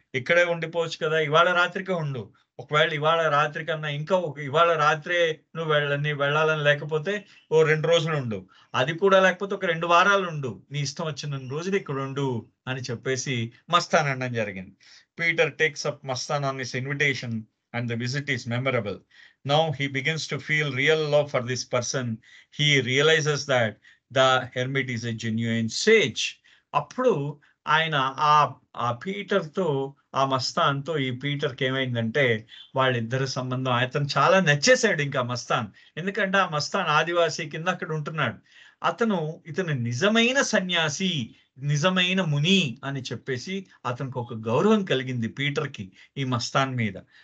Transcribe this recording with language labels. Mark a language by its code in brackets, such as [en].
[te] ఇక్కడే ఉండిపోవచ్చు కదా! ఇవాళ రాత్రికే ఉండు. ఒకవేళ ఇవాళ రాత్రి కన్నా ఇవాళ రాత్రే నువ్వు వెళ్ళాలని లేకపోతే ఓ 2 రోజులు ఉండు. అది కూడా లేకపోతే ఒక 2 వారాలు ఉండు. నీ ఇష్టం వచ్చినన్ని రోజులు ఇక్కడ ఉండు" అని చెప్పేసి మస్తాన్ అనడం జరిగింది. [en] Peter takes up Mastan on his invitation and the visit is memorable. Now he begins to feel real love for this person. He realizes that the hermit is a genuine sage. [te] అప్పుడు ఆయన ఆ పీటర్‌తో ఆ మస్తాన్‌తో ఈ పీటర్‌కి ఏమైందంటే వాళ్ళిద్దరి సంబంధం అతను చాలా నచ్చేసాడు ఇంకా మస్తాన్. ఎందుకంటే ఆ మస్తాన్ ఆదివాసి కింద అక్కడ ఉంటున్నాడు. ఇతను నిజమైన సన్యాసి, నిజమైన ముని అని చెప్పేసి అతనికి ఒక గౌరవం కలిగింది పీటర్‌కి ఈ మస్తాన్ మీద.